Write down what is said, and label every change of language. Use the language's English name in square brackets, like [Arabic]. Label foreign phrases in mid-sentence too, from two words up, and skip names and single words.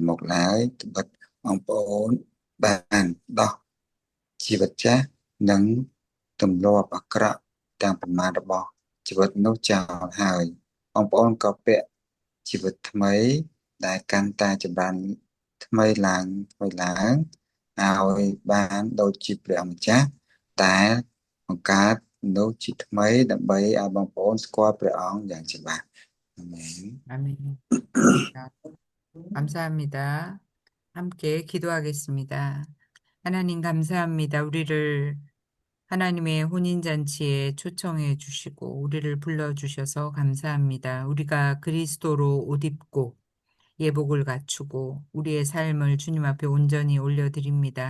[Khmer] មកឡើយត្បិតបងប្អូនបានដោះជីវិតចាស់និងទម្លាប់អាក្រក់ទាំងប្រមាណរបស់ជីវិតនោះចោលហើយបងប្អូនក៏ពាក់ជីវិតថ្មីដែលកាន់តែចម្រើនថ្មីឡើងឲ្យបានដូចជាព្រះម្ចាស់ដែលបង្កើតមនុស្សជាថ្មីដើម្បីឲ្យបងប្អូនស្គាល់ព្រះអង្គយ៉ាងច្បាស់អាមែន [Korean] 아멘. 감사합니다. 함께 기도하겠습니다. 하나님 감사합니다. 우리를 하나님의 혼인잔치에 초청해 주시고 우리를 불러주셔서 감사합니다. 우리가 그리스도로 옷 입고 예복을 갖추고 우리의 삶을 주님 앞에 온전히 올려드립니다.